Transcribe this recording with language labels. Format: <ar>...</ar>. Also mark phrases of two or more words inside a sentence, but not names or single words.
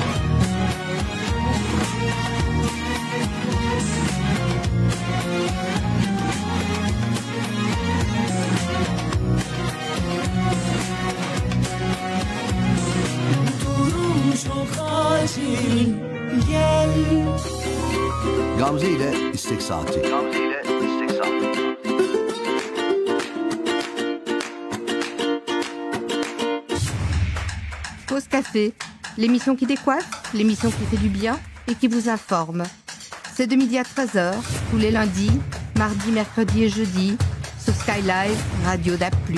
<tr>Durum çok acil, gel. Gamze ile İstek Saati. Gamze ile İstek Saati.</tr> <fr>Pause Café, l'émission qui décoiffe, l'émission qui fait du bien et qui vous informe. C'est de midi à 13h, tous les lundis, mardis, mercredis et jeudis, sur Sky Live, Radio DAB+.</fr>